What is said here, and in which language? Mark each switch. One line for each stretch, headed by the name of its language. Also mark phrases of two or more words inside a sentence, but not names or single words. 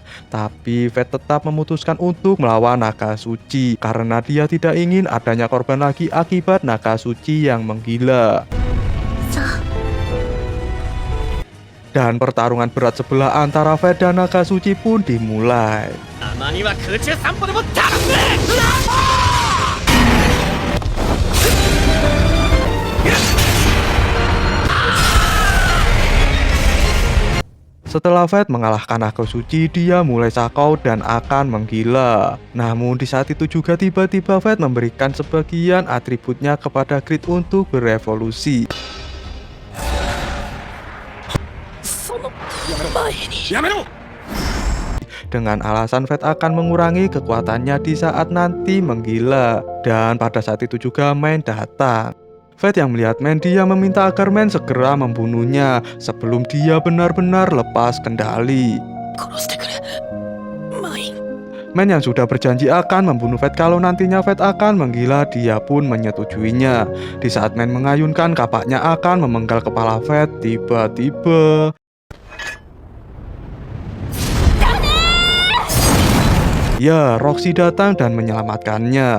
Indonesian: Tapi Fate tetap memutuskan untuk melawan naga suci karena dia tidak ingin adanya korban lagi akibat naga suci yang menggila. Dan pertarungan berat sebelah antara Fate dan naga suci pun dimulai.
Japanese: たまには空中散歩でも頼むぜ。
Indonesian: Setelah Fate mengalahkan naga suci, dia mulai sakau dan akan menggila. Namun di saat itu juga tiba-tiba Fate memberikan sebagian atributnya kepada Grid untuk berevolusi.
Japanese: その前に。やめろ。
Indonesian: Dengan alasan Fate akan mengurangi kekuatannya di saat nanti menggila. Dan pada saat itu juga Main datang. Fate yang melihat Main, dia meminta agar Main segera membunuhnya sebelum dia benar-benar lepas kendali.
Japanese: 殺してくれ、マイン。
Indonesian: Main yang sudah berjanji akan membunuh Fate kalau nantinya Fate akan menggila, dia pun menyetujuinya. Di saat Main mengayunkan kapaknya akan memenggal kepala Fate, tiba-tiba Ya, Roxy datang dan menyelamatkannya.